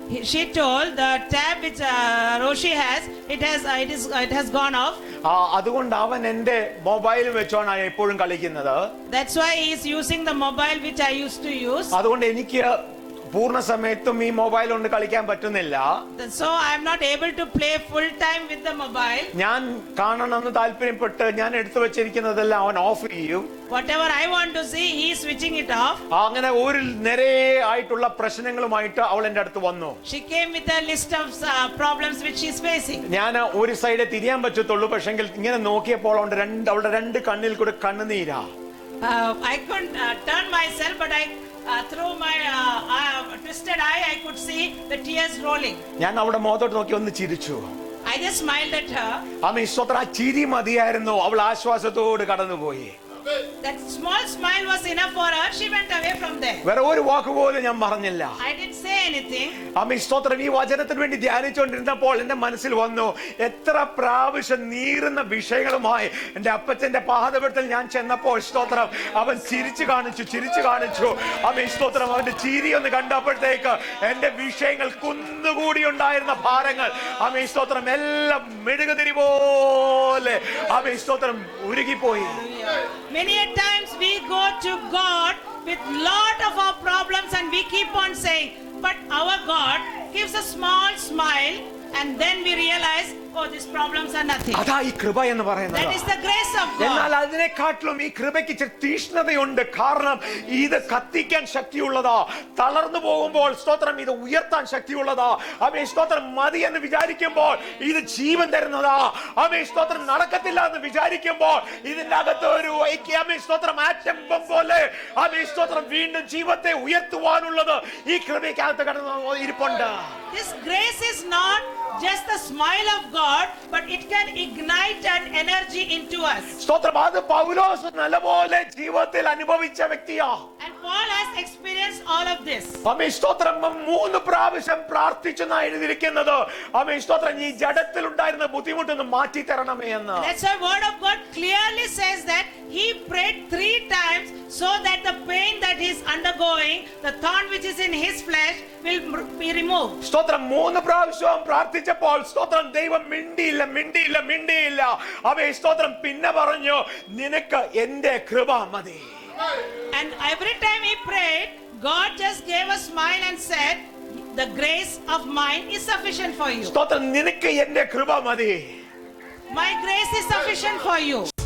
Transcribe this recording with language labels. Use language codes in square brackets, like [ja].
[en] she told the tab which Roshi has, it has gone off. [ml] അതുകൊണ്ട് അവൻ എന്റെ mobile വെച്ചോണ് എപ്പോഴും കളിക്കുന്നത്. [en] That's why he is using the mobile which I used to use. [ml] അതുകൊണ്ട് എനിക്ക് പൂർണ്ണ സമയത്തും ഈ മൊബൈൽ കൊണ്ട് കളിക്കാൻ പറ്റുന്നില്ല. [en] So I am not able to play full time with the mobile. [ml] ഞാൻ കാണണമെന്ന് താല്പര്യപ്പെട്ട് ഞാൻ എടുത്തു വെച്ചിരിക്കുന്നതെല്ലാം അവൻ ഓഫ് ചെയ്യും. [en] Whatever I want to see, he is switching it off. [ml] അങ്ങനെ ഒരു നിരയെ ആയിട്ടുള്ള പ്രശ്നങ്ങളുമായിട്ട് അവൾ എന്റെ അടുത്ത് വന്നു. [en] She came with a list of problems which she is facing. [ml] ഞാൻ ഒരു സൈഡേ തിരിയാൻ പറ്റത്തുള്ളൂ. പക്ഷെങ്കിൽ ഇങ്ങനെ നോക്കിയപ്പോൾ അവളുടെ രണ്ട് കണ്ണിൽ കൂടെ കണ്ണുനീരാ. [en] I couldn't turn myself, but through my twisted eye, I could see the tears rolling. [ml] ഞാൻ അവളുടെ മുഖത്തോട്ട് നോക്കി ഒന്ന് ചിരിച്ചു. [en] I just smiled at her. [ml] ആമേൻ സ്തോത്രം. ആ ചിരി മതിയായിരുന്നു. അവൾ ആശ്വാസത്തോട് കടന്നുപോയി. [en] That small smile was enough for her. She went away from there. [ml] വേറെ ഒരു വാക്ക് പോലും ഞാൻ പറഞ്ഞില്ല. [en] I didn't say anything. [ml] ആമേൻ സ്തോത്രം. ഈ വചനത്തിന് വേണ്ടി ധ്യാനിച്ചുകൊണ്ടിരുന്നപ്പോൾ എന്റെ മനസ്സിൽ വന്നു, എത്ര പ്രാവശ്യം നീറുന്ന വിഷയങ്ങളുമായി എന്റെ അപ്പച്ചന്റെ പാദപീഠത്തിൽ ഞാൻ ചെന്നപ്പോൾ സ്തോത്രം അവൻ ചിരിച്ചു കാണിച്ചു. ആമേൻ സ്തോത്രം. അവന്റെ ചിരി ഒന്ന് കണ്ടപ്പോഴത്തേക്ക് എന്റെ വിഷയങ്ങൾ കുന്നുകൂടി ഉണ്ടായിരുന്ന ഭാരങ്ങൾ ആമേൻ സ്തോത്രം എല്ലാം മെഴുകുതിരി പോലെ ആമേൻ സ്തോത്രം ഉരുകിപ്പോയി. [en] Many a times we go to God with lot of our problems and we keep on saying, but our God gives a small smile and then we realize, oh, these problems are nothing. [ml] അതാ ഈ കൃപ എന്ന് പറയുന്നത്. [en] That is the grace of God. [ml] എന്നാൽ അതിനെക്കാട്ടിലും ഈ കൃപയ്ക്ക് തീഷ്ണതയുണ്ട്. കാരണം ഇത് കത്തിക്കാൻ ശക്തിയുള്ളതാ. തളർന്നു പോകുമ്പോൾ സ്തോത്രം ഇത് ഉയർത്താൻ ശക്തിയുള്ളതാ. ആമേൻ സ്തോത്രം. മതി എന്ന് വിചാരിക്കുമ്പോൾ ഇത് ജീവൻ തരുന്നതാ. ആമേൻ സ്തോത്രം. നടക്കത്തില്ല എന്ന് വിചാരിക്കുമ്പോൾ ഇതിന്റെ അകത്ത് ഒരു ആമേൻ സ്തോത്രം ആറ്റം ബം പോലെ ആമേൻ സ്തോത്രം വീണ്ടും ജീവത്തെ ഉയർത്തുവാനുള്ളത് ഈ കൃപയ്ക്കകത്ത് കടന്നു ഇരിപ്പുണ്ട്. [en] This grace is not just the smile of God, but it can ignite an energy into us. [ml] സ്തോത്രം. അത് പൗലോസ് നല്ലപോലെ ജീവിതത്തിൽ അനുഭവിച്ച വ്യക്തിയാ. [en] And Paul has experienced all of this. [ml] ആമേൻ. സ്തോത്രം. 3 പ്രാവശ്യം പ്രാർത്ഥിച്ചെന്നാ എഴുതിയിരിക്കുന്നത്. ആമേൻ. സ്തോത്രം. ഈ ജഡത്തിൽ ഉണ്ടായിരുന്ന ബുദ്ധിമുട്ടൊന്ന് മാറ്റി തരണമേ എന്ന്. [en] That's why word of God clearly says that he prayed 3 times so that the pain that he is undergoing, the thorn which is in his flesh, will be removed. [ml] സ്തോത്രം. 3 പ്രാവശ്യം പ്രാർത്ഥിച്ചപ്പോൾ സ്തോത്രം ദൈവം മിണ്ടിയില്ല. ആമേൻ. സ്തോത്രം. പിന്നെ പറഞ്ഞു നിനക്ക് എന്റെ കൃപ മതി. [en] And every time he prayed, God just gave a smile and said, the grace of mine is sufficient for you. [ml] സ്തോത്രം. നിനക്ക് എന്റെ കൃപ മതി. [en] My grace is sufficient for you.